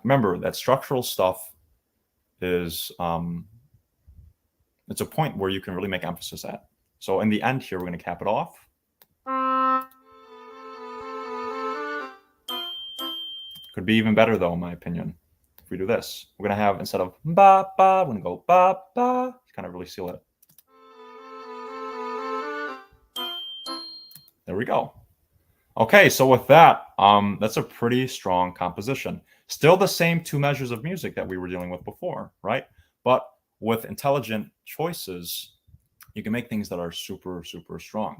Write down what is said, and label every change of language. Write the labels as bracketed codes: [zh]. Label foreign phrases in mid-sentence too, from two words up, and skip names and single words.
[en] Remember that structural stuff is it's a point where you can really make emphasis at. So in the end here, we're going to cap it off. Could be even better though, in my opinion. If we do this, we're going to have, instead of ba ba, we're going to go ba ba. Kind of really seal it. There we go. Okay, so with that, that's a pretty strong composition. Still the same 2 measures of music that we were dealing with before, right? But with intelligent choices, you can make things that are super, super strong.